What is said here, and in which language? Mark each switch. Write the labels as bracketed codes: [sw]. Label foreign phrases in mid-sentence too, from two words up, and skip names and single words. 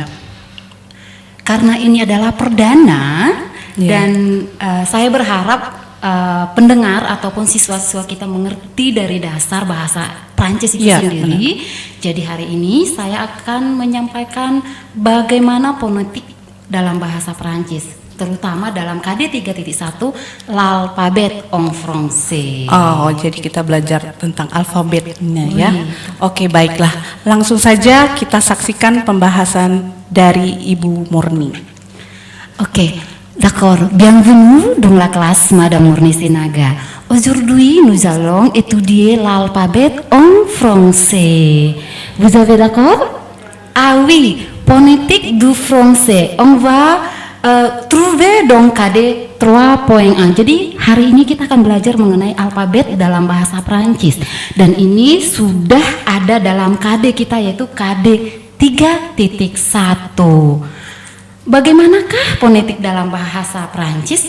[id] Karena ini adalah perdana dan saya berharap pendengar ataupun siswa-siswa kita mengerti dari dasar bahasa Prancis itu sendiri. Benar. Jadi hari ini saya akan menyampaikan bagaimana fonetik dalam bahasa Prancis, terutama dalam KD 3.1 [fr] l'alphabet en français. [id] Oh, jadi kita belajar tentang alfabetnya ya. Oke, baiklah. Langsung saja kita saksikan pembahasan dari Ibu Murni. Oke, [fr] d'accord. Bienvenue dans la classe Madame Murni Sinaga. Aujourd'hui, nous allons étudier l'alphabet en français. Vous avez d'accord? Ah oui, phonétique du français. On va trouver dans KD 3.1. [id] Jadi hari ini kita akan belajar mengenai alfabet dalam bahasa Prancis. Dan ini sudah ada dalam KD kita, yaitu KD 3.1. Bagaimanakah fonetik dalam bahasa Prancis?